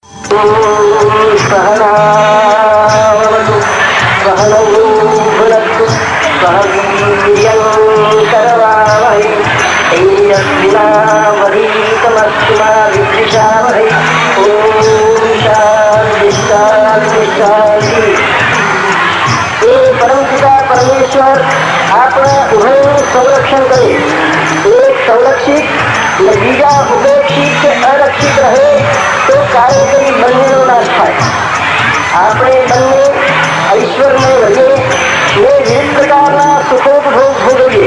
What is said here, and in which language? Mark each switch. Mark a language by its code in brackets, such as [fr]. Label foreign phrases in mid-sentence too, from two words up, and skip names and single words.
[sa] सहनावतु सहनौ भुनक्तु सह वीर्यं करवावहै तेजस्विनावधीतमस्तु मा विद्विषावहै। ॐ शान्ति शान्ति शान्ति। [gu] એ પરમ પિતા પરમેશ્વર આપણા ઉભયનું સંરક્ષણ કરે, એક સંરક્ષિત ને બીજા ઉપેક્ષિત કે અરક્ષિત રહે તો કાર્યકરી બંનેનો નાશ થાય. આપણે બંને ઐશ્વરમય રહીએ ને વિવિધ પ્રકારના સુખોપભોગ ભોગવીએ.